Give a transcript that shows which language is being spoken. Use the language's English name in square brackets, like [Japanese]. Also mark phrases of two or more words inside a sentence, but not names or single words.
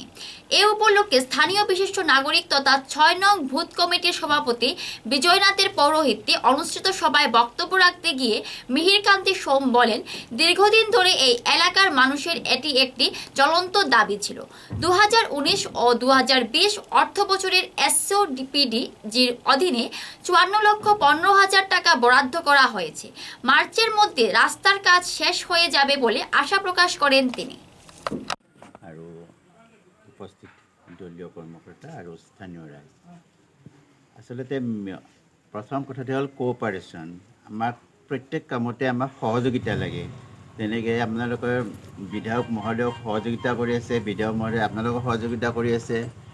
[Bangla] এ উপলক্ষে স্থানীয় বিশিষ্ট নাগরিক তথা 6 নং ভূত কমিটির সভাপতি বিজয়নাথের পৌরোহিত্যে অনুষ্ঠিত সভায় বক্তব্য রাখতে গিয়ে মিহির কান্তি সোম বলেন, দীর্ঘদিন ধরে এই এলাকার মানুষের এটি একটি জ্বলন্ত দাবি ছিল। 2019 ও 2020 অর্থ বছরের এসওডিপিডিজির অধীনে 54,15,000 টাকা বরাদ্দ করা হয়েছে। মার্চের মধ্যে রাস্তার কাজ শেষ হয়ে যাবে বলে আশা প্রকাশ করেন তিনি। [Assamese] আৰু উপস্থিত দলীয় কৰ্মকৰ্তা আৰু স্থানীয় ৰাইজ, আচলতে প্ৰথম কথাটো হ'ল কোঅপাৰেশ্যন। আমাক প্ৰত্যেক কামতে আমাক সহযোগিতা লাগে। তেনেকৈ আপোনালোকৰ বিধায়ক মহোদয়ক সহযোগিতা কৰি আছে, বিধায়ক মহোদয় আপোনালোকক সহযোগিতা কৰি আছে।